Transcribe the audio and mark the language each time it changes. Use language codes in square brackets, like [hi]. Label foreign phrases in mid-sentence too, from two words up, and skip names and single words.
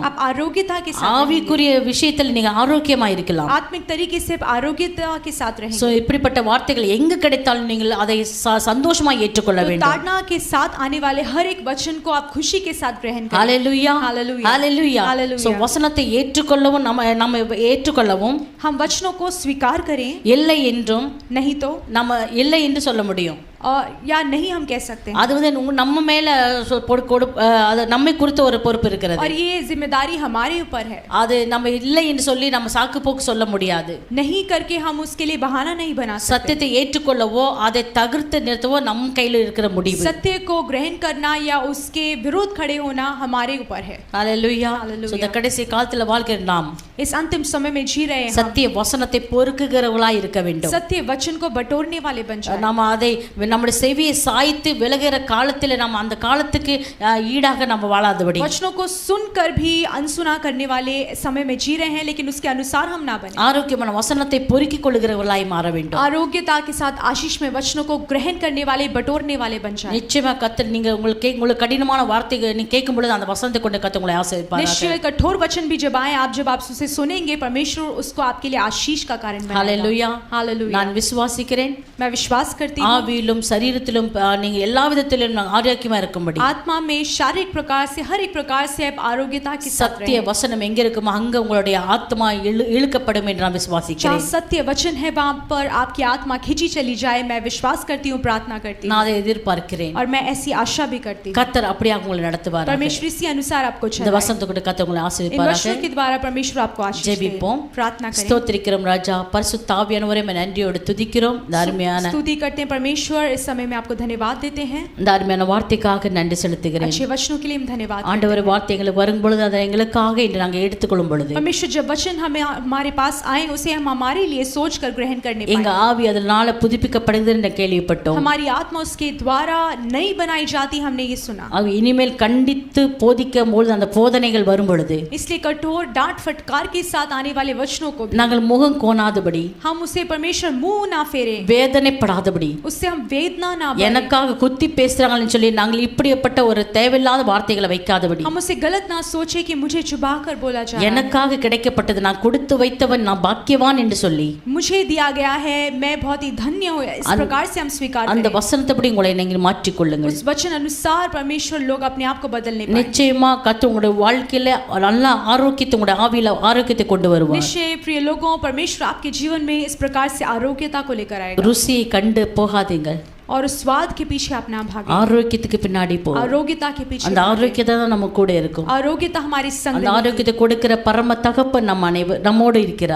[hi] आप आरोग्यता के साथ रहेंगे। [ta] ஆவிக்குரிய விஷயத்துல நீங்க ஆரோக்கியமா இருக்கலாம். [hi] आत्मिक तरीके से आप आरोग्यता के साथ रहेंगे। [ta] சோ இப்படிப்பட்ட வார்த்தைகள் எங்க கிடைத்தாலும் நீங்கள் அதை சந்தோஷமா ஏற்றுக்கொள்ள [hi] तो [ta] வேண்டும். [hi] ताड़ना के साथ आने वाले हर एक वचन को आप खुशी के साथ ग्रहण करें। [ta] ஹalleluya, [hi] हालेलुया, [ta] ஹalleluya. [hi] हालेलुया। [ta] சோ வசனத்தை ஏற்றுக்கொள்ளவும் நம்ம ஏற்றுக்கொள்ளவும் [hi] हम वचनों को स्वीकार करें, [ta] இல்லை என்றும் [hi] नहीं तो [ta] நம்ம இல்லை என்று சொல்ல முடியும். [hi] और या नहीं हम कह सकते हैं। [ta] அது வந்து நம்ம மேல அது நம்மை குறித்த ஒரு பொறுப்பு இருக்கிறது. [hi] और ये जिम्मेदारी हमारे ऊपर है। [ta] அது நம்ம இல்லை என்று சொல்லி நம்ம சாக்கு போக்கு சொல்ல முடியாது. [hi] नहीं करके हम उसके लिए बहाना नहीं बना सकते। [ta] சத்தியத்தை ஏற்றுக்கொள்ளவோ அதை தகர்த்து நிறுத்தவோ நம் கையில் இருக்கிற முடிவு. [hi] सत्य को ग्रहण करना या उसके विरोध खड़े होना हमारे ऊपर है। [ta] ஹalleluya. [hi] हालेलुया। [ta] இந்த கடைசி காலத்துல வாழ்கிற நாம் [hi] इस अंतिम समय में जी रहे हैं, [ta] சத்திய வசனத்தை பொறுக்குகிறவர்களாய் இருக்க வேண்டும். [hi] सत्य वचन को बटोरने वाले बन जाएं। [ta] நாம அதை நம்முடைய செவியை சாய்த்து விலகிற காலத்துல நம்ம அந்த காலத்துக்கு ஈடாக நம்ம வாழாதபடி, [hi] वचनों को सुनकर भी अनसुना करने वाले समय में जी रहे हैं, लेकिन उसके अनुसार हम ना बने। [ta] ஆரோக்கியமான வசனத்தை பொறுக்கிக் கொள்ளுகிறவர்களாய் மாற வேண்டும். [hi] आरोग्यता के साथ आशीष में वचनों को ग्रहण करने वाले, बटोरने वाले बन जाएं। [ta] நிச்சயமா கர்த்தர் நீங்க உங்களுக்கு கடினமான வார்த்தைகள் நீங்க கேட்கும் பொழுது அந்த வசனத்தை கொண்டு கர்த்தர் உங்களை ஆசீர்வதிப்பார். [hi] निश्चय कठोर वचन भी जब आए, जब आप उसे सुनेंगे, परमेश्वर उसको आपके लिए आशीष का कारण बनाएगा। [ta] ஹalleluya. [hi] हालेलुया। [ta] நான் விசுவாசிக்கிறேன், [hi] मैं विश्वास करती हूँ, [ta] ஆவியிலும் சரீரத்திலும் நீங்க எல்லா விதத்திலும் ஆரோக்கியமா இருக்கும்படி [hi] आत्मा में शारीरिक प्रकार से, हर एक प्रकार से आप आरोग्यता के साथ [ta] சத்திய [hi] रहें। [ta] வசனம் எங்க இருக்குமோ அங்க உங்களுடைய ஆத்மா இழுக்கப்படும் என்று நான் [hi] जहाँ [ta] விசுவாசிக்கிறேன். [hi] सत्य वचन है वहाँ पर आपकी आत्मा खींची चली जाए, मैं विश्वास करती हूँ, प्रार्थना करती [ta] நான் [hi] हूँ, [ta] அதை எதிர்பார்க்கிறேன். [hi] और मैं ऐसी आशा भी करती हूँ। [ta] கர்த்தர் அப்படியே உங்களை நடத்துவார். [hi] परमेश्वर इसी अनुसार आपको [ta] இந்த [hi] चलाए। [ta] வசனத்தை கொண்டு கர்த்தர் உங்களை [hi] इन [ta] ஆசீர்வதிப்பார். [hi] वचनों के द्वारा परमेश्वर आपको आशीष दे। [ta] ஜெபிப்போம். [hi] प्रार्थना करें। [ta] ஸ்தோத்திரிக்கிறோம் ராஜா, பரிசுத்த ஆவியானவரே நன்றியோடு துதிக்கிறோம். இந்த அருமையான [hi] स्तुति करते हैं परमेश्वर, इस समय में आपको धन्यवाद देते हैं, [ta] இந்த அருமையான வார்த்தைக்காக நன்றி செலுத்துகிறேன். [hi] अच्छे वचनों के लिए हम धन्यवाद करते [ta] ஆண்டவர் வார்த்தை எங்களுக்கு வரும் பொழுது அதை எங்களுக்காக இன்று நாங்கள் எடுத்துக்கொள்ளும் பொழுது [hi] हैं। परमेश्वर जब वचन हमें हमारे पास आए, उसे हम हमारे लिए सोच कर ग्रहण करने [ta] எங்க [hi] पाए। [ta] ஆவி அதனால புதுப்பிக்கப்படுகிறது என்று கேள்விப்பட்டோம். [hi] हमारी आत्मा उसके द्वारा नई बनाई जाती, हमने ये सुना। [ta] ஆக இனிமேல் கண்டித்து போதிக்கும் பொழுது அந்த போதனைகள் வரும் பொழுது [hi] इसलिए कठोर डांट फटकार के साथ आने वाले वचनों को भी [ta] நாங்கள் முகம் கோணாதபடி, [hi] हम उसे परमेश्वर मुंह ना फेरे, [ta] வேதனைப்படாதபடி, [hi] उससे हम वेदना ना बने, [ta] எனக்காக குத்தி பேசுறாங்கன்னு சொல்லி நாங்கள் இப்படிப்பட்ட ஒரு தேவையில்லாத வார்த்தைகளை வைக்காதபடி, [hi] हम उसे गलत ना सोचे कि मुझे चुबा कर बोला जा रहा है, [ta] எனக்காக கிடைக்கப்பட்டது நான் கொடுத்து வைத்தவன் நான் பாக்கியவான் என்று சொல்லி [hi] मुझे दिया गया है, मैं बहुत ही धन्य हूँ, इस प्रकार से हम स्वीकार [ta] அந்த [hi] करें। [ta] வசனத்தைப்படி உங்களை நீங்கள் மாற்றிக்கொள்ளுங்கள். [hi] उस वचन अनुसार परमेश्वर लोग अपने आप को बदलने पाए। [ta] நிச்சயமா கர்த்தர் உங்களுடைய வாழ்க்கையில நல்ல ஆரோக்கியத்தை, உங்களுடைய ஆவியில ஆரோக்கியத்தை கொண்டு வருவார். [hi] निश्चय प्रिय लोगों, परमेश्वर आपके जीवन में इस प्रकार से आरोग्यता को लेकर आएगा। [ta] ருசியை கண்டு போகாதீங்க. [hi] और उस स्वाद के पीछे आप ना भागें, [ta] ஆரோக்கியத்துக்கு பின்னாடி போ. [hi] आरोग्यता के पीछे [ta] அந்த ஆரோக்கியத்தை தான் நம்ம கூட இருக்கும். [hi] आरोग्यता हमारी संग [ta] அந்த ஆரோக்கியத்தை கொடுக்கிற பரம தகப்பன் நம்மோடு இருக்கிறார்.